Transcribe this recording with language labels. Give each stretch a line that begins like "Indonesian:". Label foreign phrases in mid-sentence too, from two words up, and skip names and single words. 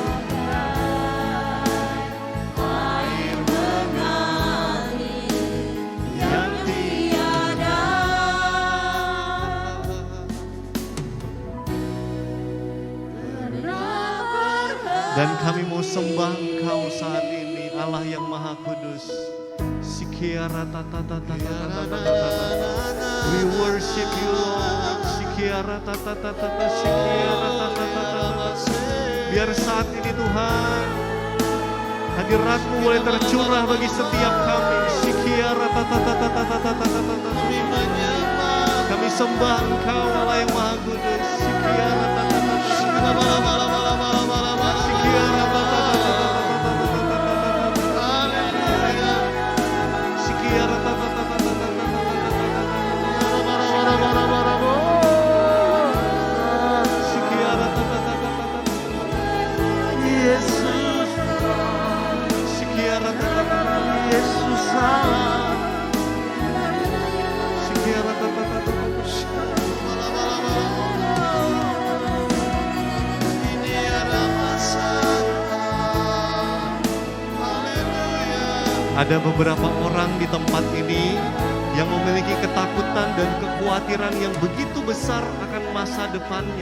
Indonesian: Air mengalir yang tiada. Dan kami mau sembah Engkau saat ini, Allah yang Maha Kudus. Sikiara tata tata tata tata.
English: We worship you Lord. Sikiara tata tata tata. Sikiara tata tata.
Indonesian: Biar saat ini Tuhan, hadirat-Mu boleh tercurah bagi setiap kami. Sikiara tata tata tata tata tata. Kami sembah Engkau Allah yang Maha Kudus. Sikiara tata tata. Sikiara tata tata tata. Sikiara tata tata tata. Sikiara tata tata tata. Yesus, Sikiara tata tata. Yesus Allah. Sikiara tata tata. Ada beberapa orang di tempat ini yang memiliki ketakutan dan kekhawatiran yang begitu besar akan masa depannya.